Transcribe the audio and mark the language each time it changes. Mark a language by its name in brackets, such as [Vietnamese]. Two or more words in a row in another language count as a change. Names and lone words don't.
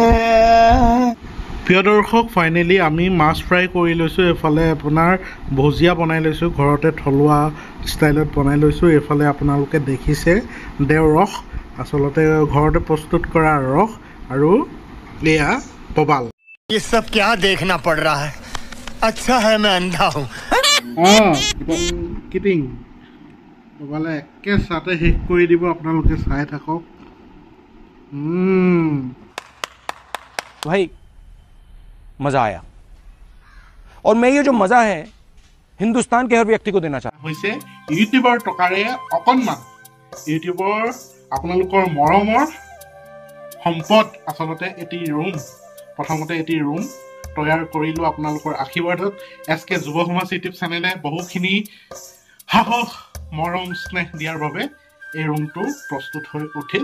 [Assamese] প্ৰিয় দৰ্শক, ফাইনেলি আমি মাছ ফ্ৰাই কৰি লৈছোঁ। এফালে আপোনাৰ ভুজিয়া বনাই লৈছোঁ, ঘৰতে থলুৱা ষ্টাইলত বনাই লৈছোঁ। এইফালে আপোনালোকে দেখিছে দেও ৰস, আচলতে ঘৰতে প্ৰস্তুত কৰা ৰস, আৰু এয়া পবাল। [Hindi] ये सब क्या देखना पड़ रहा है? अच्छा है मैं अंधा हूँ। [Assamese] কিটিং পবালে একে চাতে শেষ কৰি দিব, আপোনালোকে চাই থাকক। [Hindi] भाई मजा आया, और मैं ये जो मजा है हिंदुस्तान के हर व्यक्ति को देना चाहता [Assamese] হৈছে ইউটিউবৰ টকাৰে অকণমান, ইউটিউবৰ আপোনালোকৰ মৰমৰ সম্পদ। আচলতে এটি ৰুম, প্ৰথমতে এটি ৰুম তৈয়াৰ কৰিলোঁ আপোনালোকৰ আশীৰ্বাদত। SK যুৱ সমাজ ইউটিউব চেনেলে বহুখিনি সাহস মৰম স্নেহ দিয়াৰ বাবে এই ৰুমটো প্ৰস্তুত হৈ উঠিল।